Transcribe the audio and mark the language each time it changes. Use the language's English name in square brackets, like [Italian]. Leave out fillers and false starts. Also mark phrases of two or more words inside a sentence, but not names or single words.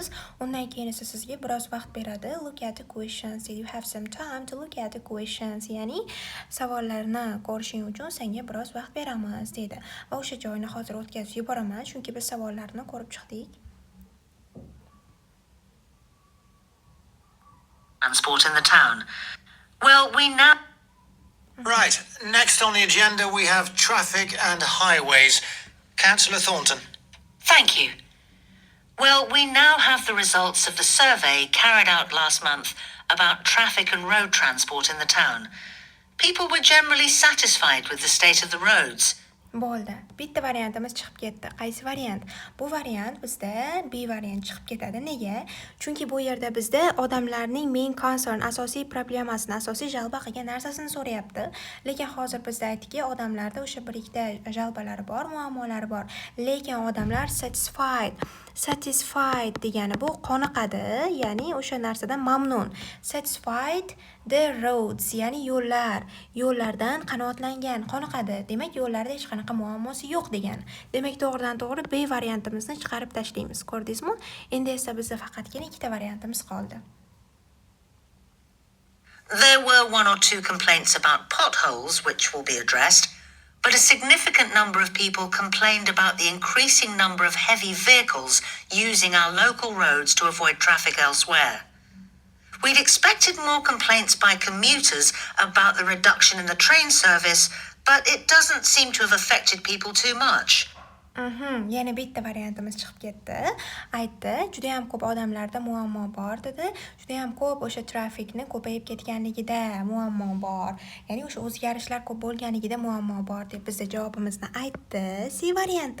[Uzbek] Undan keyin esa sizga biroz vaqt beradi. [English] Look at the questions. You have some time to look at the questions. [Uzbek] Ya'ni savollarni ko'rishing uchun senga biroz vaqt beramiz deydi. Va o'sha joyni hozir o'tkazib yuboraman, chunki biz savollarni ko'rib chiqdik. [English] Transport in the town. Well, we now... Right, next on the agenda we have traffic and highways. Councillor Thornton. Thank you. Well, we now have the results of the survey carried out last month about traffic and road transport in the town. People were generally satisfied with the state of the roads. [Uzbek] Bo'ldi. bitta variantimiz chiqib ketdi. Qaysi variant? Bu variant bizda B variant chiqib ketadi. Nega? Chunki bu yerda bizda odamlarning [English] main concern, [Uzbek] asosiy problemasini, asosiy jalba qilgan narsasini so'rayapti. Lekin hozir bizda aytdiki, odamlarda o'sha bir ikkita jalbalari bor, muammolari bor. Lekin odamlar satisfied degani bu qoniqadi, ya'ni o'sha narsadan mamnun. [English] Satisfied the roads, [Uzbek] ya'ni yo'llardan qanoatlangan, qoniqadi. Demak, yo'llarda hech qanaqa muammosi yo'q degani. Demak, to'g'ridan-to'g'ri B variantimizni chiqarib tashlaymiz. Ko'rdingizmi? Endi esa bizda faqatgina ikkita variantimiz qoldi. [English] There were one or two complaints about potholes, which will be addressed, but a significant number of people complained about the increasing number of heavy vehicles using our local roads to avoid traffic elsewhere. We'd expected more complaints by commuters about the reduction in the train service, but it doesn't seem to have affected people too much. [Uzbek] Yana bitta variantimiz chiqib ketdi. Aytdi, juda ham ko'p odamlarda muammo bor dedi. Juda ham ko'p o'sha trafikni ko'payib ketganligida muammo bor. Ya'ni o'sha o'zgarishlar ko'p bo'lganligida muammo bor deb bizga javobimizni aytdi. C varianti.